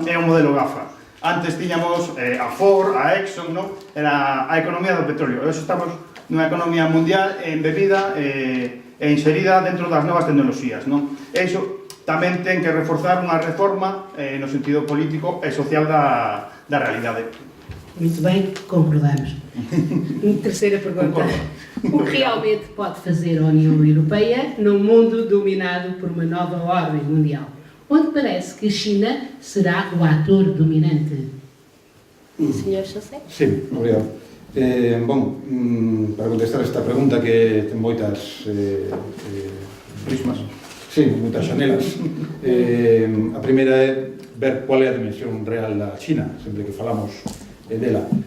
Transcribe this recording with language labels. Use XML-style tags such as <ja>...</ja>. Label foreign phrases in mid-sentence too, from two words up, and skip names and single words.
<gl>É un modelo GAFA. Antes tiñamos a Ford, a Exxon, non? Era a economía do petróleo. Hoxe estamos nunha economía mundial embebida e inserida dentro das novas tecnoloxías, non? E iso tamén ten que reforzar unha reforma no sentido político e social da realidade.</gl> <pt>Muito bem, concordamos. Terceira pergunta. O que realmente pode fazer a União Europeia num mundo dominado por uma nova ordem mundial, onde parece que a China será o ator dominante? Sr. José?</pt> <gl>Sí, obrigado. Para contestar esta pregunta que ten moitas prismas, sí, moitas xanelas. A primeira é ver cual é a dimensión real da China, sempre que falamos dela.</gl>